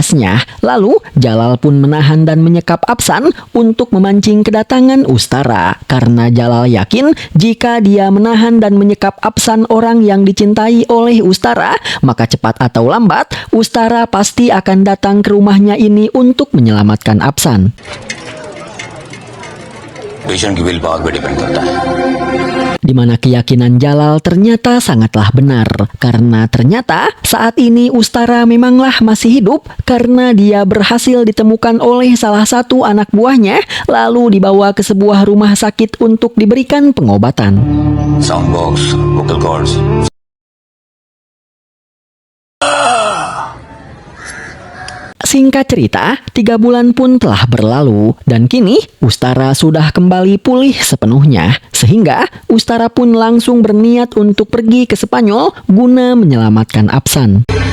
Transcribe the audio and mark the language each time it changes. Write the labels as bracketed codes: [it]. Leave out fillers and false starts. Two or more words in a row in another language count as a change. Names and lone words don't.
[id] Lalu, Jalal pun menahan dan menyekap Apsan untuk memancing memancing kedatangan Ustara karena Jalal yakin jika dia menahan dan menyekap Apsan, orang yang dicintai oleh Ustara, maka cepat atau lambat Ustara pasti akan datang ke rumahnya ini untuk menyelamatkan Apsan. [hi] पेशेंट की [en] will power [hi] पे डिपेंड करता है. [id] Di mana keyakinan Jalal ternyata sangatlah benar, karena ternyata saat ini Ustara memanglah masih hidup karena dia berhasil ditemukan oleh salah satu anak buahnya lalu dibawa ke sebuah rumah sakit untuk diberikan pengobatan. [en] sound box, vocal cords. [id] Singkat cerita, 3 bulan pun telah berlalu dan kini Ustara sudah kembali pulih sepenuhnya. Sehingga Ustara pun langsung berniat untuk pergi ke Spanyol guna menyelamatkan Apsan.